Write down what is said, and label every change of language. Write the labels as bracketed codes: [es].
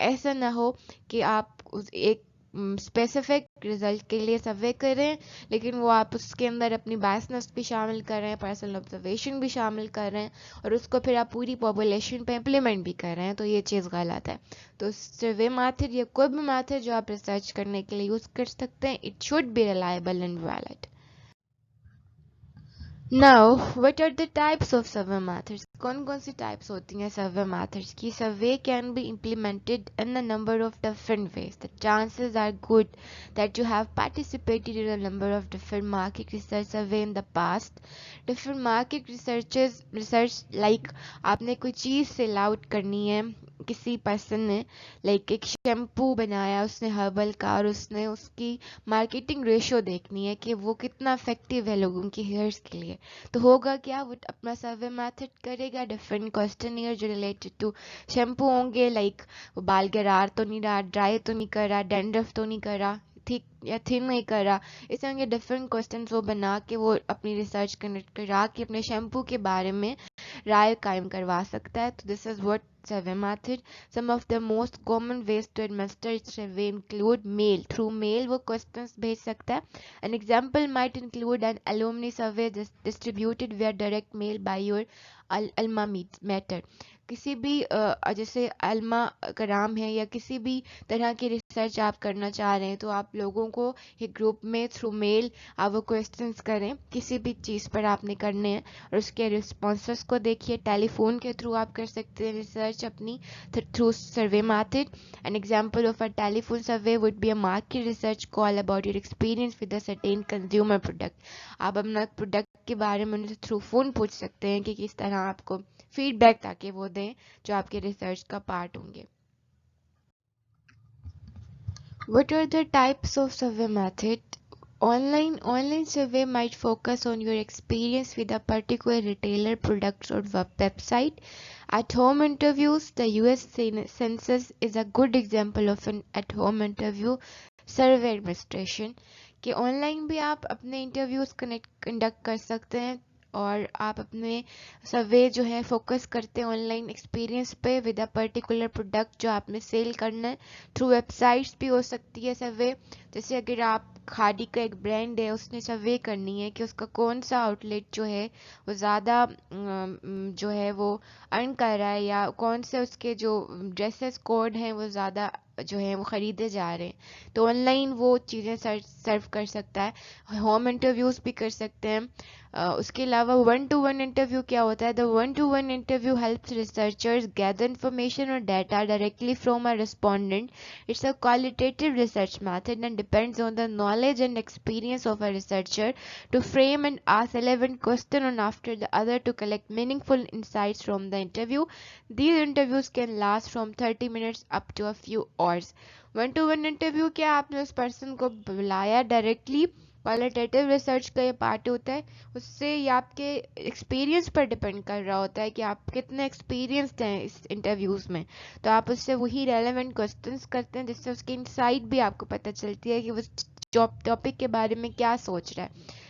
[hi] ऐसा ना हो कि आप उस एक स्पेसिफिक रिजल्ट के लिए सर्वे कर रहे हैं, लेकिन वो आप उसके अंदर अपनी बायसनेस भी शामिल कर रहे हैं, पर्सनल ऑब्जर्वेशन भी शामिल कर रहे हैं, और उसको फिर आप पूरी पॉपुलेशन पे इम्प्लीमेंट भी कर रहे हैं, तो ये चीज़ गलत है. तो सर्वे मैथड या कोई भी मैथड जो आप रिसर्च करने के लिए यूज़ कर सकते हैं, [en] It should be reliable and valid. Now, what are the types of survey methods? [hi] कौन कौन सी types होती हैं survey methods की? [en] Survey can be implemented in a number of different ways. The chances are good that you have participated in a number of different market research survey in the past. Different market research like [hi] आपने कोई चीज़ sell out करनी है, किसी person ने like एक shampoo बनाया उसने herbal का, और उसने उसकी मार्केटिंग रेशो देखनी है कि वो कितना इफेक्टिव है लोगों की हेयर्स के लिए. तो होगा क्या, वो अपना सर्वे मेथड करेगा, डिफरेंट क्वेश्चनियर जो रिलेटेड टू शैम्पू होंगे, लाइक वो बाल गिरार तो नहीं रहा, ड्राई तो नहीं कर रहा, डैंड्रफ तो नहीं कर रहा, थिक या थिन नहीं कर रहा, इस तरह के डिफरेंट क्वेश्चन वो बना के वो अपनी रिसर्च कनेक्ट करा के अपने शैम्पू के बारे में राय कायम करवा सकता है. [en] तो this is what survey method. Some of the most common ways to administer survey include mail. Through mail [hi] वो questions भेज सकता है. [en] An example might include an alumni survey distributed via direct mail by your alma mater. [hi] किसी भी जैसे अल्मा कराम है या किसी भी तरह की रिसर्च आप करना चाह रहे हैं, तो आप लोगों को एक ग्रुप में थ्रू मेल आप वो क्वेश्चंस करें, किसी भी चीज़ पर आपने करने हैं, और उसके रिस्पॉन्सेस को देखिए. टेलीफोन के थ्रू आप कर सकते हैं रिसर्च अपनी through survey method. [en] An example of a telephone survey would be a market research call about your experience with a certain consumer product. [hi] आप अपना प्रोडक्ट के बारे में उनसे थ्रू फोन पूछ सकते हैं कि किस तरह आपको फीडबैक ताकि वो दें जो आपके रिसर्च का पार्ट होंगे. [en] What are the types of survey method? Online survey might focus on your experience with a particular retailer, product, or website. At-home interviews, the US Census is a good example of an at-home interview survey administration. [hi] कि online भी आप अपने interviews conduct कर सकते हैं, और आप अपने सर्वे जो है फोकस करते हैं ऑनलाइन एक्सपीरियंस पे [en] with a particular product [hi] जो आपने सेल करना है. थ्रू वेबसाइट्स भी हो सकती है सर्वे. जैसे अगर आप खादी का एक ब्रांड है, उसने सर्वे करनी है कि उसका कौन सा आउटलेट जो है वो ज़्यादा जो है वो अर्न कर रहा है, या कौन से उसके जो ड्रेसेस कोड हैं वो ज़्यादा जो है वो ख़रीदे जा रहे हैं, तो ऑनलाइन वो चीज़ें सर्व कर सकता है. होम इंटरव्यूज़ भी कर सकते हैं. उसके अलावा 1-to-1 इंटरव्यू क्या होता है? [en] The 1-to-1 interview helps researchers gather information और data directly from a respondent. It's a qualitative research method and depends on the knowledge and experience of a researcher to frame and ask relevant question one after the other to collect meaningful insights from the interview. These interviews can last from 30 minutes up to a few hours. [hi] 1-to-1 interview क्या, आपने उस person को बुलाया directly, qualitative research का ये part होता है. उससे ये आपके एक्सपीरियंस पर डिपेंड कर रहा होता है कि आप कितने एक्सपीरियंस्ड हैं इस इंटरव्यूज़ में. तो आप उससे वही रेलेवेंट क्वेश्चंस करते हैं जिससे उसकी इनसाइट भी आपको पता चलती है कि वो टॉपिक के बारे में क्या सोच रहा है.